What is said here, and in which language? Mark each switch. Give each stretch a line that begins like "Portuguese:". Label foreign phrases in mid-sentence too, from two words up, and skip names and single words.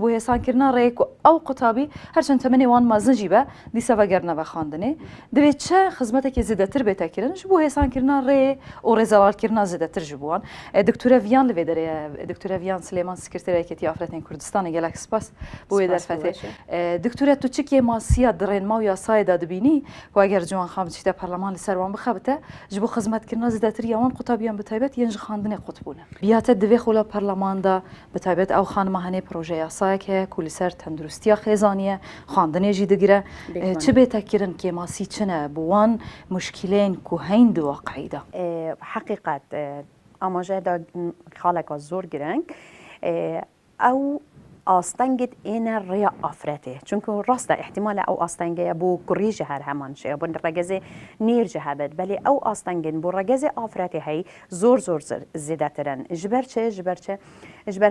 Kurdish: bo hêsankirina rê ku ew qutabî herçend temenê wan mezin jî be dîsa vegerine ve xandinê divê çi xizmetekê zêdetir bête kirin ji bo hêsankirina rê û rêzelalkirina zêdetir ji bo wan Diktor Viyan li vê derê Diktor Viyan Silêman Sekreteriyekî Afretên Kurdistanê gelek spas bû wê derfetê Diktor tu çikê masiya di rên maw yasayê de dibînî ku eger ciwan xam tiştê perleman li ser wan bixebite ji bo xizmetkirina zêdetiriya wan qutabiyan bi taybet yên ji xandinê qut bûne. Biyate divê xola perleman da bi taybet ew xanima henê proje yasayek heye ku li ser tendurustiya xêzaniye xandinê jî digire çi bête kirin kê masî çi ne bi wan muşkilên ku heyn di waqî de حقیقت ئاماژە دا خاڵێکە زۆر گرنگ ئەو ئاستەنگت ئێنە ڕێە ئافرەتێ چونکە ڕاستە احتیمالە ئەو ئاستەنگەیە بۆ کوڕیژە هەر هەمان شێ بۆ ڕێگەزێ نێرجە هەبێت بەلێ ئەو ئاستەنگن بۆ ڕێگەزێ ئافرەتی هەی زۆر زۆر زێدەترن ژبەر چێ ژبەر